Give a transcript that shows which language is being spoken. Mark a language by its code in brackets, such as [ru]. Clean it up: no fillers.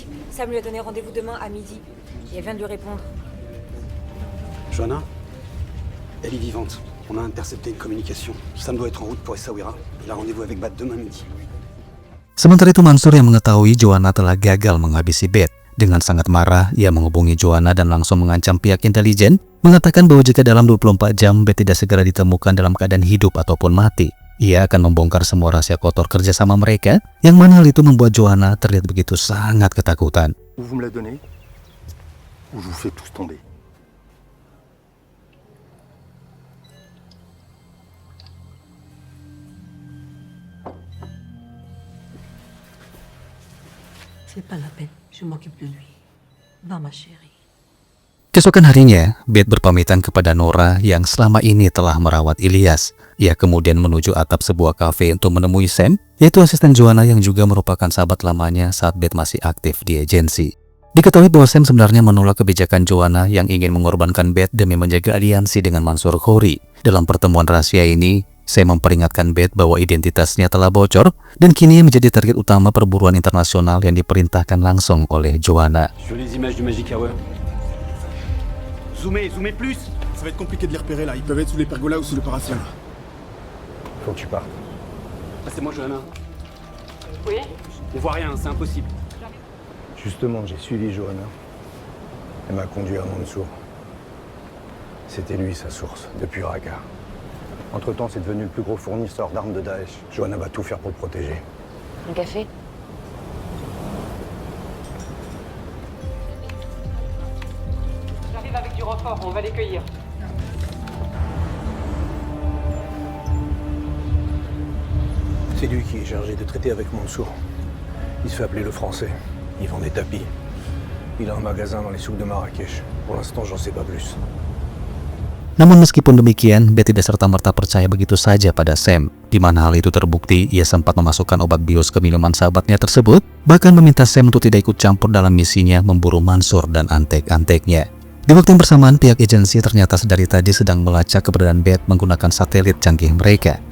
[fr] Sam lui a donné rendez-vous demain à midi. Et elle vient de lui répondre. Joanna, elle est vivante. On a intercepté une communication. Sam doit être en route pour Essaouira. Il a rendez-vous avec Bat demain midi. [id] Sementara itu Mansour yang mengetahui Joanna telah gagal menghabisi Beth. Dengan sangat marah, ia menghubungi Joanna dan langsung mengancam pihak intelijen, mengatakan bahwa jika dalam 24 jam Beth tidak segera ditemukan dalam keadaan hidup ataupun mati, ia akan membongkar semua rahasia kotor kerjasama mereka, yang mana hal itu membuat Joanna terlihat begitu sangat ketakutan. [fr] Ou vous me la donnez, ou je vous fais tous tomber. C'est pas la peine, je m'occupe de lui. Va ma chérie. [id] Keesokan harinya, Beth berpamitan kepada Nora yang selama ini telah merawat Ilyas. Ia kemudian menuju atap sebuah kafe untuk menemui Sam, yaitu asisten Joanna yang juga merupakan sahabat lamanya saat Beth masih aktif di agensi. Diketahui bahwa Sam sebenarnya menolak kebijakan Joanna yang ingin mengorbankan Beth demi menjaga aliansi dengan Mansour Khoury. Dalam pertemuan rahasia ini, Sam memperingatkan Beth bahwa identitasnya telah bocor dan kini ia menjadi target utama perburuan internasional yang diperintahkan langsung oleh Joanna. [fr] Jolies images du Magic Hour. Zoomez plus. Ça va être compliqué de les repérer là, ils peuvent être sous les pergolas ou sous le paraciel. Faut que tu partes. Passez-moi, Johanna. Oui? On voit rien, c'est impossible. Justement, j'ai suivi Johanna. Elle m'a conduit à Mansour. C'était lui sa source, depuis Raqqa. Entre-temps, c'est devenu le plus gros fournisseur d'armes de Daesh. Johanna va tout faire pour le protéger. Un café? J'arrive avec du renfort, on va les cueillir. C'est lui qui est chargé de traiter avec Mansour. Il se fait appeler le Français. Il vend des tapis. Il a un magasin dans les souks de Marrakech. Pour l'instant, j'en sais pas plus. [id] Namun meskipun demikian, Beth tidak serta-merta percaya begitu saja pada Sam. Di mana hal itu terbukti, ia sempat memasukkan obat bius ke minuman sahabatnya tersebut, bahkan meminta Sam untuk tidak ikut campur dalam misinya memburu Mansour dan antek-anteknya. Di waktu yang bersamaan, pihak agensi ternyata sedari tadi sedang melacak keberadaan Beth menggunakan satelit canggih mereka.